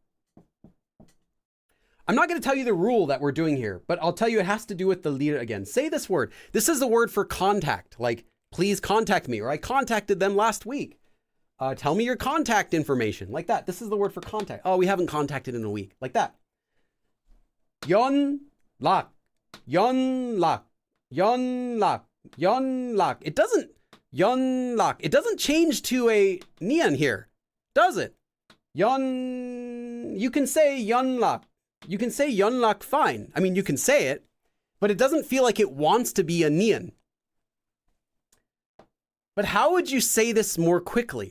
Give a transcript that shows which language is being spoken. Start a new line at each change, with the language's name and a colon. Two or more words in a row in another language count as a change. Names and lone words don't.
English: I'm not going to tell you the rule that we're doing here, but I'll tell you it has to do with the lir again. Say this word. This is the word for contact, like please contact me, or I contacted them last week. Tell me your contact information, like that. This is the word for contact. Oh, we haven't contacted in a week, like that.
Korean: 연락, 연락, 연락, 연락.
English: It doesn't
Korean: 연락.
English: It doesn't change to a nian here, does it? Yon. You can say
Korean: 연락.
English: You can say
Korean: 연락
English: fine. I mean, you can say it, but it doesn't feel like it wants to be a nian. But how would you say this more quickly?